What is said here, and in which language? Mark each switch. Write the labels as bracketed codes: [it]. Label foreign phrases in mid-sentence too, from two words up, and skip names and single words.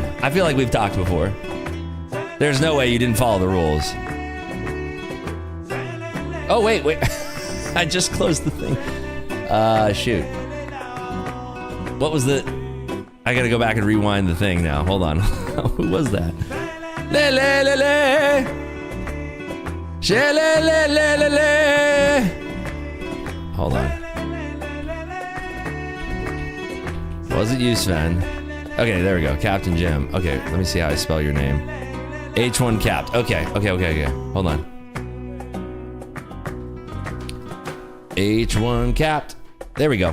[en] I feel like we've talked before. There's no way you didn't follow the rules. Oh, wait. I just closed the thing. Shoot. What was the... I gotta go back and rewind the thing now. Hold on. Who was that? Le le le le. She le le le le le. Hold on. Was it you, Sven? Okay, there we go. Captain Jim. Okay, let me see how I spell your name. H1 Capt. Okay. Hold on. H1 Capt. There we go.